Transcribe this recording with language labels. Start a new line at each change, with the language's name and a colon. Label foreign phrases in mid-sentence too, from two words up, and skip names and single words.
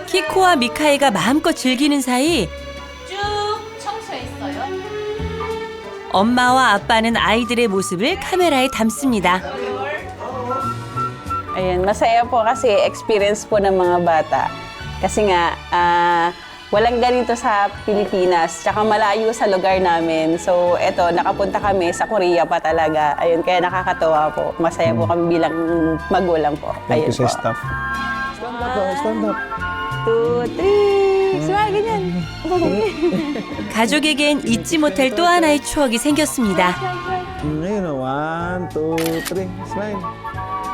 Korean: 키코와 미카이가 마음껏 즐기는 사이 쭉 청소했어요. 엄마와 아빠는 아이들의 모습을 카메라에 담습니다.
Filipino: Ayun, masaya po kasi experience po ng mga bata. Kasi nga, walang ganito sa Pilipinas, tsaka malayo sa lugar namin. So, eto, nakapunta kami sa Korea pa talaga. Ayun, kaya nakakatuwa po. Masaya po kami bilang magulang po. Ayun po.
English: staff. Stand up, stand up. 2, 3, smile,
Filipino: ganyan.
Korean: 가족에겐 잊지 못할 또 하나의 추억이 생겼습니다.
Filipino: Ngayon, 1, 2, 3, smile.